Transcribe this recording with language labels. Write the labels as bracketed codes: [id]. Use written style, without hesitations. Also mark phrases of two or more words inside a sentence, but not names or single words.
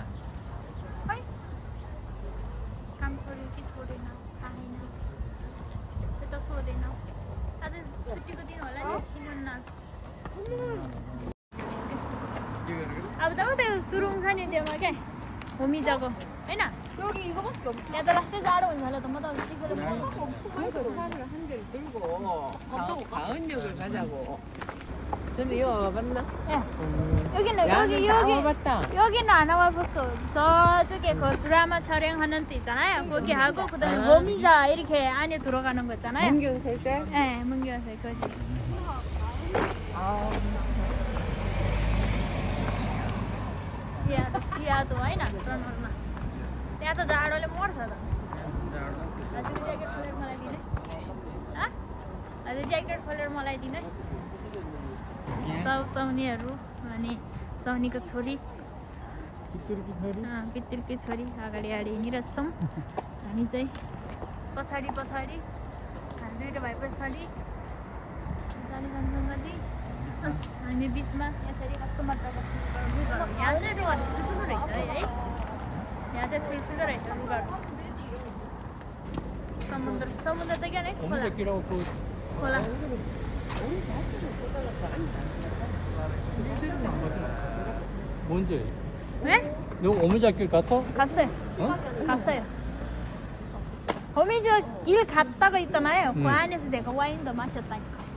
[ne] खै काम छोड्यो कि छोडेन थाहा छैन त्यो त सोधेन आज छुट्टीको दिन होला नि सिमन अब त त्यो सुरुङ छ नि त्योमा क्या होमिजाको होइन [ko] 여기 이거밖에 없어. [ne] यहाँ त लास्टै जाडो हुन्छ होला त म त चिसोले [ko] 차를 한 개를 들고 가은역을 가자고. 저는 이거 와봤나? 여기는 여기는 안 와봤어. 저쪽에 그 드라마 촬영하는 데 있잖아요. 거기 하고 그다음에 호미자 이렇게 안에 들어가는 거 있잖아요. 문경세 때? 네, 문경세 거기. [ne] 지하도 होइन टनलमा त्यहाँ त जाडोले मर्छ त हजुर ज्याकेट खोलेर मलाई दिने हजुर ज्याकेट खोलेर मलाई दिने साउनीहरू अनि साउनीको छोरी पितृकी छोरी अगाडि हिँडिरहेछौँ हामी चाहिँ पछाडि हामी दुईवटा भाइ पछाडि जाने सँगसँगै हामी बिचमा यसरी कस्तो मजाको यहाँ चाहिँ रुगाहरू ठुल्ठुलो रहेछ है यहाँ चाहिँ ठुल्ठुलो रहेछ रुगाहरू समुद्र त क्या नै खोला [ko] 뭔지? 네? 너 오미자길 갔어? 갔어요. 갔어요. 거미줄 길 갔다가 있잖아요. 그 안에서 제가 와인도 마셨다니까.